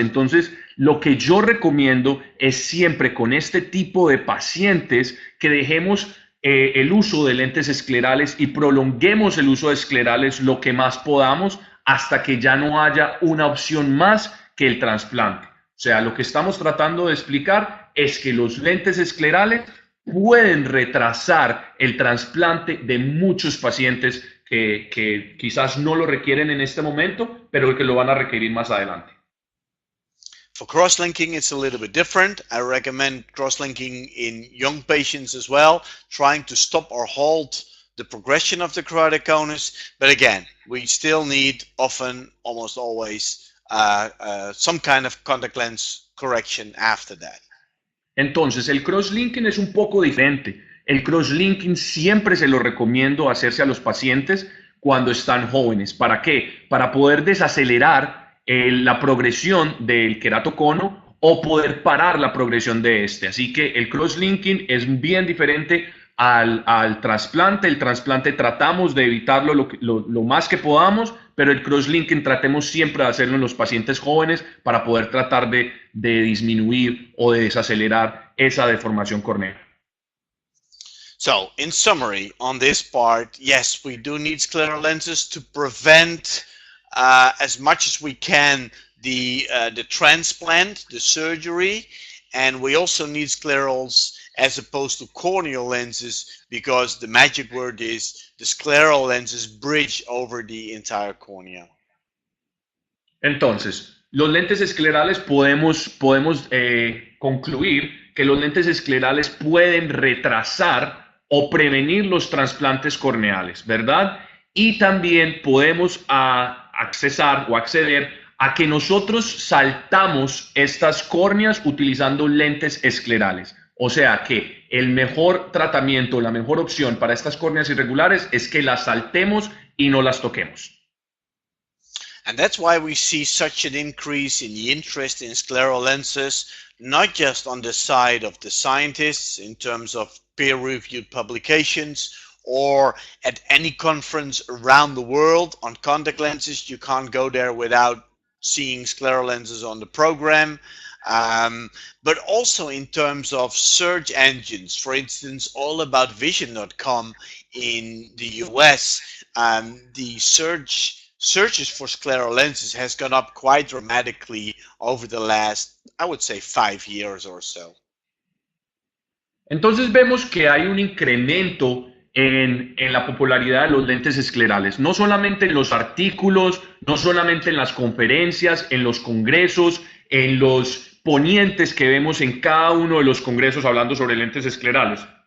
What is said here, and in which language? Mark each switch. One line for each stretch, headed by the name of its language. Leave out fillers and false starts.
Spanish: Entonces, lo que yo recomiendo es siempre con este tipo de pacientes que dejemos el uso de lentes esclerales y prolonguemos el uso de esclerales lo que más podamos hasta que ya no haya una opción más que el trasplante. O sea, lo que estamos tratando de explicar es que los lentes esclerales pueden retrasar el trasplante de muchos pacientes que quizás no lo requieren en este momento, pero que lo van a requerir más adelante.
English: For cross-linking, it's a little bit different. I recommend cross-linking in young patients as well, trying to stop or halt the progression of the keratoconus. But again, we still need often, almost always, some kind of contact lens correction after that.
Spanish: Entonces, el cross-linking es un poco diferente. El cross-linking siempre se lo recomiendo hacerse a los pacientes cuando están jóvenes. ¿Para qué? Para poder desacelerar la progresión del queratocono o poder parar la progresión de este. Así que el cross-linking es bien diferente al trasplante. El trasplante tratamos de evitarlo lo más que podamos, pero el cross-linking tratemos siempre de hacerlo en los pacientes jóvenes para poder tratar de disminuir o de desacelerar esa deformación corneal.
English: So, in summary, on this part, yes, we do need scleral lenses to prevent as much as we can the transplant, the surgery, and we also need sclerals as opposed to corneal lenses because the magic word is the scleral lenses bridge over the entire cornea.
Spanish: Entonces, los lentes esclerales podemos concluir que los lentes esclerales pueden retrasar o prevenir los trasplantes corneales, ¿verdad? Y también podemos acceder a que nosotros saltamos estas córneas utilizando lentes esclerales. O sea que el mejor tratamiento, la mejor opción para estas córneas irregulares es que las saltemos y no las toquemos.
English: And that's why we see such an increase in the interest in scleral lenses, not just on the side of the scientists in terms of peer-reviewed publications or at any conference around the world on contact lenses. You can't go there without seeing scleral lenses on the program. But also in terms of search engines, for instance, allaboutvision.com in the US, the searches for scleral lenses has gone up quite dramatically over the last, I would say, 5 years or so.
Spanish: Entonces vemos que hay un incremento en la popularidad de los lentes esclerales, no solamente en los artículos, no solamente en las conferencias, en los congresos, en los ponientes que vemos en cada uno de los congresos hablando sobre lentes esclerales.